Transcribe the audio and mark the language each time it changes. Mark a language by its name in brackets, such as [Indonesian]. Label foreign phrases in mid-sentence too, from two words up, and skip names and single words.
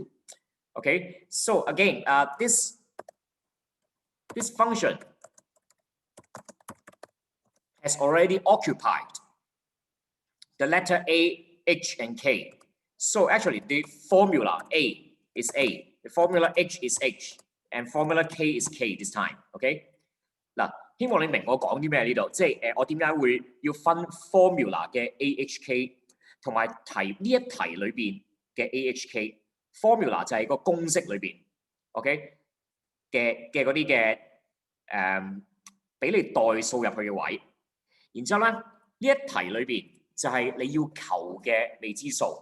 [English] Okay, so again, this function has already occupied the letter A, H, and K. So actually, the formula A is A, the formula H is H, and formula K is K this time. [Cantonese] Okay， 嗱，希望你明我講啲咩呢度，即係我點解會要分 formula 嘅 AHK 同埋題呢一題裏邊嘅 AHK。formula 就係個公式裏邊 ，OK 嘅嗰啲嘅俾你代數入去嘅位，然之後咧呢一題裏邊就係你要求嘅未知數。